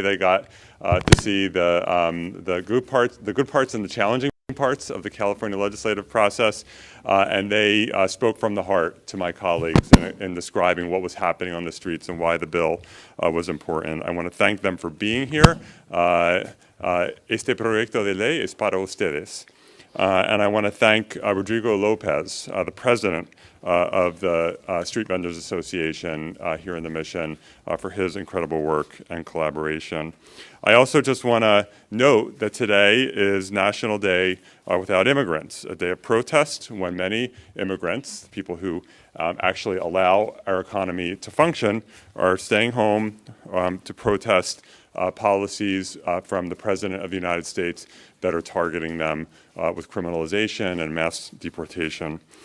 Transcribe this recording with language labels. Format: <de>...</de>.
<en>They got to see the good parts and the challenging parts of the California legislative process, and they spoke from the heart to my colleagues in describing what was happening on the streets and why the bill was important. I want to thank them for being here.</en> <es>Este proyecto de ley es para ustedes.</es> <en>And I want to thank Rodrigo Lopez, the president of the Street Vendors Association here in the Mission, for his incredible work and collaboration. I also just want to note that today is National Day Without Immigrants, a day of protest when many immigrants, people who actually allow our economy to function, are staying home to protest policies from the President of the United States that are targeting them with criminalization and mass deportation.</en>